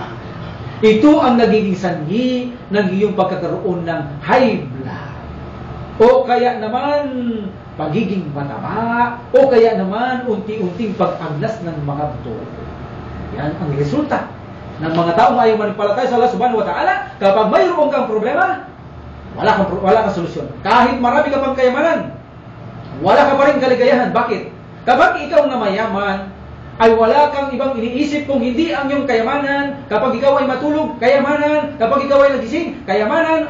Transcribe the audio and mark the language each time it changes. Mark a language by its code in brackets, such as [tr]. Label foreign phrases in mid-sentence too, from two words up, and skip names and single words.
[tl] Ito ang nagiging sanhi ng iyong pagkakaroon ng [en] high blood. [tl] O kaya naman, pagiging mataba, o kaya naman, unti-unting pag-agnas ng mga buto. Yan ang resulta ng mga taong ayaw manipalataya sa Allah [ar] سبحانه وتعالى. [tl] Kapag mayroon kang problema, wala kang solusyon. Kahit marami ka pang kayamanan, wala ka pa rin kaligayahan. Bakit? Kapag ikaw na mayaman, ay wala kang ibang iniisip kung hindi ang iyong kayamanan. Kapag ikaw ay matulog, kayamanan. Kapag ikaw ay nagising, kayamanan.